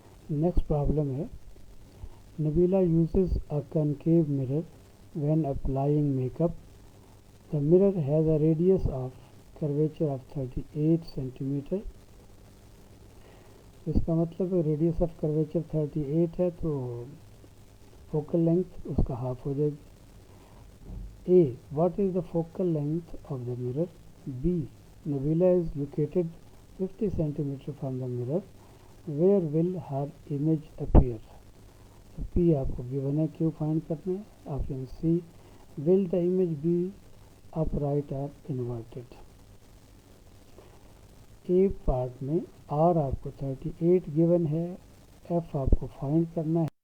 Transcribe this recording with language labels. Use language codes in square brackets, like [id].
[en] Next problem है. Nabila uses a concave mirror when applying makeup. The mirror has a radius of curvature of 38 centimeter. [hi] इसका मतलब radius of curvature 38 है तो focal length उसका half हो जाएगी. [en] A. What is the focal length of the mirror? B. Nabila is located 50 centimeter from the mirror. Where will her image appear? [hi] तो P आपको given है, Q फाइंड करना है. [en] Option C. Will the image be upright or inverted? [hi] A part में R आपको 38 given है, F आपको find करना है.